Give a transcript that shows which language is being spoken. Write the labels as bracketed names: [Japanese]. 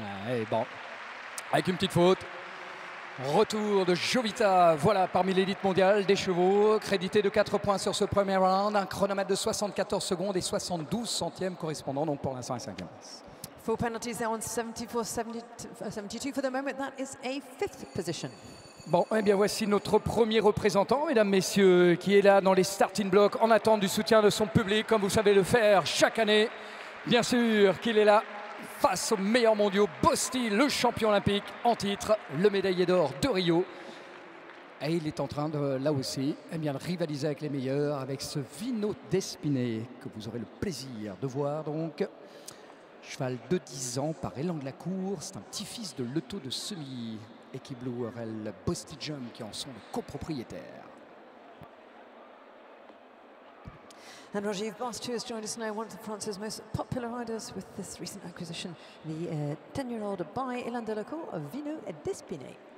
[French] Et bon, avec une petite faute. Retour de Jovita, voilà, parmi l'élite mondiale des chevaux, crédité de 4 points sur ce premier round, un chronomètre de 74 secondes et 72 centièmes correspondant donc pour l'instant à la 5e place. [English] 4 penalties there on 74-72 for the moment. That is a 5th position. [French] Bon, eh bien voici notre premier représentant, mesdames, messieurs, qui est là dans les starting blocks en attente du soutien de son public, comme vous savez le faire chaque année. Bien sûr qu'il est là face aux meilleurs mondiaux, Bosti, le champion olympique en titre, le médaillé d'or de Rio. Et il est en train de, là aussi, eh bien, de rivaliser avec les meilleurs, avec ce Vino d'Espinay, que vous aurez le plaisir de voir. Donc, cheval de 10 ans par élan de la cour, c'est un petit-fils de Leto de Semi, et qui Blue RL Bosti Jump, qui en sont les copropriétaires. [English] And Rajiv Bast, who has joined us now, one of France's most popular riders with this recent acquisition, the 10-year-old by Elan Delacour of Vino d'Espinay.